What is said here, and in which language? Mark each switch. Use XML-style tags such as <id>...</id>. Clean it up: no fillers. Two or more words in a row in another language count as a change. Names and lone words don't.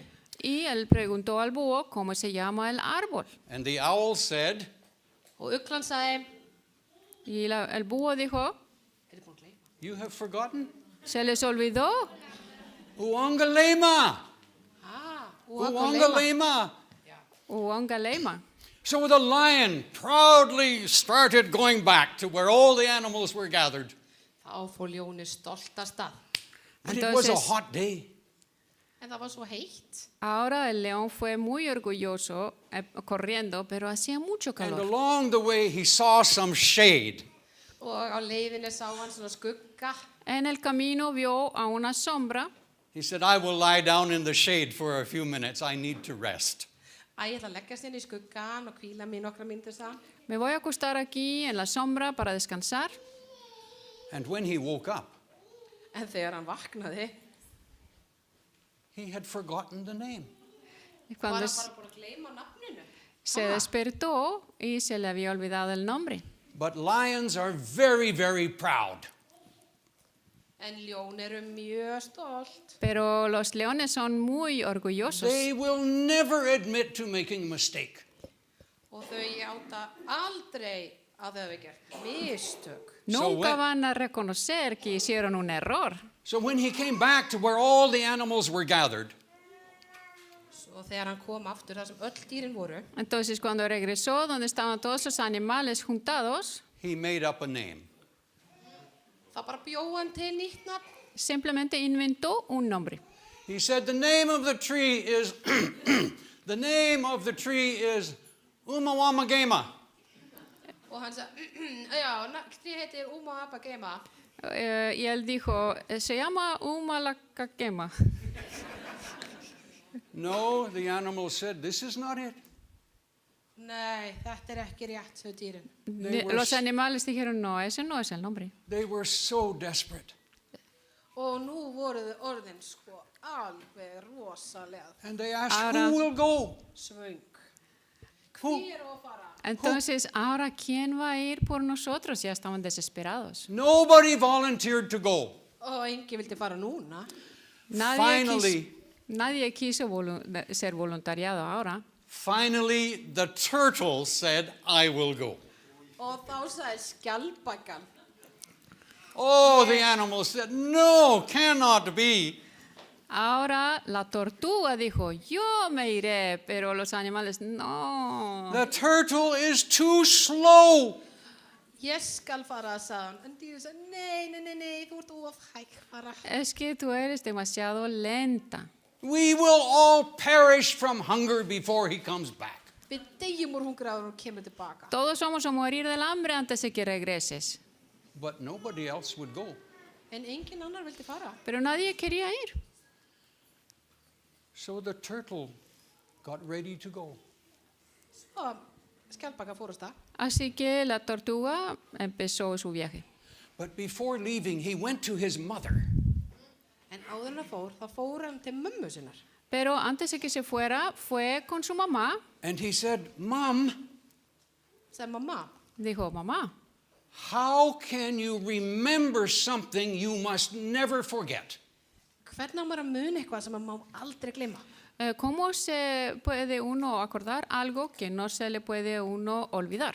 <es>Y él preguntó al búho cómo se llama el árbol.</es> <en>And the owl said,</en> <is>Og uglan sagði,</is> <es>Y el búho dijo,</es> <is>búin að gleyma?</is> <en>you have forgotten?</en> <es>se les olvidó. Uongalema. Uongalema. Uongalema.</es> <en>So the lion proudly started going back to where all the animals were gathered.</en> <is>Þá fór ljónið stolt af stað.</is> <en>And it was a</en> <es>Entonces-</es> <en>hot day.</en> <is>En það var svo heitt.</is> <es>Ahora el león fue muy orgulloso corriendo, pero hacía mucho</es> <en>And</en> <es>calor.</es> <en>along the way he saw some shade.</en> <is>Og á leiðinni sá hann svona skugga.</is> <es>En el camino vio a una sombra.</es> <en>He said, I will lie down in the shade for a few minutes. I need to rest.</en> <is>Ég ætla að leggast inn í skuggan og hvíla mig nokkra mínútur sagði hann.</is> <es>Me voy a acostar aquí en la sombra para descansar.</es> <en>And when he woke up,</en> <is>En þegar hann vaknaði,</is> <en>he had forgotten the name.</en> <es>Y</es> <is>var</is> <es>cuando</es> <is>hann bara búinn að gleyma nafninu.</is> <es>se despertó y se le había olvidado el nombre.</es> <en>But lions are very, very proud.</en> <is>En ljón eru mjög stolt.</is> <es>Pero los leones son muy orgullosos.</es> <en>They will never admit to making a mistake.</en> <is>Og þau játa aldrei að þau hafi gert mistök.</is> <es>Nunca van a reconocer que hicieron un error.</es> <en>So when he came back to where all the animals were gathered,</en> <is>Svo þegar hann kom aftur þar sem öll dýrin voru,</is> <es>Entonces cuando regresó donde estaban todos los animales juntados,</es> <en>he made up a name.</en> <is>þá bara bjó hann til nýtt nafn.</is> <es>simplemente inventó un nombre.</es> <en>He said the name of the tree is the name of the tree is Umawamagema.</en> <is>Og hann sagði, trí heitir Uma Abba Gema.</is> <es>Y él dijo, se llama Umalacakema.</es> <en>No, the animal said, this is not it.</en> <is>Nei, þetta er ekki rétt, sögðu dýrin.</is> <es>Los animales dijeron, no, ese no es el nombre.</es> <en>They were so desperate.</en> <is>Og nú voru þau orðin sko alveg rosalega</is> <en>And they asked,</en> <es>Ahora-</es> <en>who will go?</en> <is>svöng.</is> <en>Who?</en> <is>Hver á að fara?</is> <es>Entonces, ahora, ¿quién va a ir por nosotros? Ya estaban desesperados.</es> <en>Nobody volunteered to go.</en> <is>Og enginn vildi fara núna.</is> <en>Finally,</en> <es>Nadie quiso ser voluntariado ahora.</es> <en>finally, the turtle said, I will go.</en> <is>Og þá sagði skjaldbakan,</is> <en>Oh, the animal said, no, cannot be.</en> <es>Ahora la tortuga dijo, yo me iré, pero los animales, no.</es> <en>The turtle is too slow.</en> <is>ég skal fara, sagði hann. En dýrin sagði, nei, þú ert of hæg fara.</is> <es>Es que tú eres demasiado lenta.</es> <en>We will all perish from hunger before he comes back.</en> <is>Við deyjum úr hungri áður en hún kemur tilbaka.</is> <es>Todos vamos a morir del hambre antes de que regreses.</es> <en>But nobody else would go.</en> <is>En engin annar vildi fara.</is> <es>Pero nadie quería ir.</es> <en>So the turtle got ready to go.</en> <is>Svo skjaldbaka fór á stað.</is> <es>Así que la tortuga empezó su viaje.</es> <en>But before leaving, he went to his mother.</en> <is>En áður en þá fór hann til mömmu sinnar.</is> <es>Pero antes de que se fuera, fue con su mamá.</es> <en>And he said, Mom,</en> <is>Sagði mamma,</is> <es>Dijo, mamá,</es> <en>how can you remember something you must never forget?</en> <is>hvernig á maður að muna eitthvað sem maður má aldrei gleyma?</is> <es>¿cómo se puede uno acordar algo que no se le puede uno olvidar?</es>